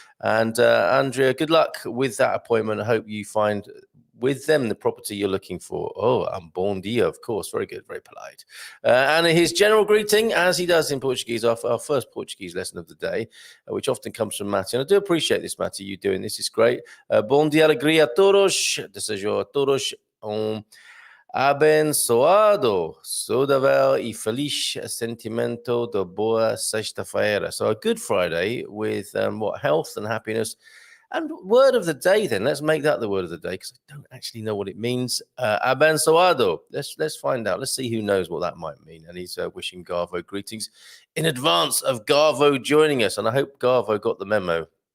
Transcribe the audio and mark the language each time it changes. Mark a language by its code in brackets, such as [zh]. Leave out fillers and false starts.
[en] And Andrea, good luck with that appointment. I hope you find with them the property you're looking for. Oh, and [pt] bon dia, [en] of course. Very good, very polite. And his general greeting, as he does in Portuguese, our first Portuguese lesson of the day, which often comes from Matty. And I do appreciate this, Matty, you doing this. It's great. [pt] Bon dia, alegria a todos. Desejo a todos abençoado, saudável e feliz sentimento de boa sexta-feira. [en] So a good Friday with health and happiness. And word of the day, then. Let's make that the word of the day, because I don't actually know what it means. Abençoado. Let's find out. Let's see who knows what that might mean. And he's wishing Garvo greetings in advance of Garvo joining us. And I hope Garvo got the memo.